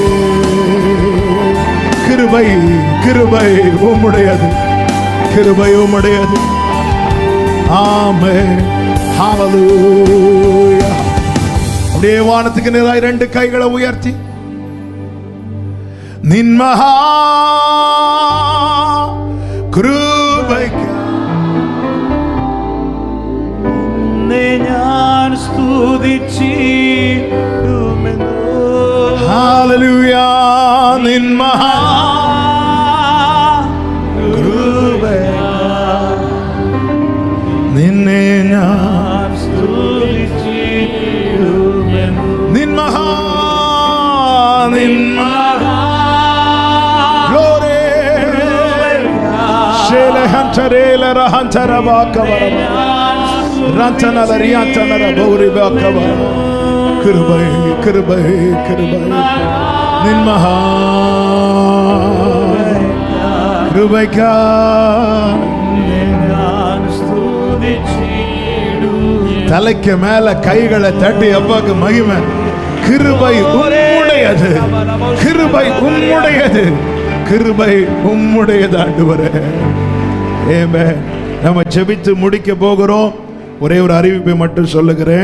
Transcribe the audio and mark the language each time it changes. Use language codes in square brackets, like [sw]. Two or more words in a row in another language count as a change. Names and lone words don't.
[ta] கிருபை, கிருபை உம்முடையது, கிருபை உம்முடையது. ஆமென், ஹல்லேலூயா. அப்படியே வானத்துக்கு நேராக ரெண்டு கைகளை உயர்த்தி நின் மகா கிருபைக்கு [ml] ഞാൻ സ്തുതിച്ചിടുമെന്നോ. ഹല്ലേലൂയ. നിൻ മഹാ കൃപയാൽ നിന്നെ ഞാൻ ഞാൻ സ്തുതിച്ചിടുമെന്നോ. നിൻ മഹാ, നിൻ മഹാ glory ശേലഹന്തരേല രഹന്തരബാകവര ரந்தனல ரியாந்தனல பௌரிபாகவ. [ta] கிருபை, கிருபை, கிருபை. நின் மகா கிருபைக்காய் [ml] ഞാൻ സ്തുതിച്ചിടുമെന്നോ. [ta] தலைக்கு மேல கைகளை தட்டி அப்பாக்கு மகிமை. கிருபை உம்முடையது, கிருபை உம்முடையது, கிருபை உம்முடையது ஆண்டவரே. ஆமென். நம்ம ஜெபித்து முடிக்க போகிறோம். ஒரே ஒரு அறிவிப்பை மட்டும் சொல்லுகிறேன்.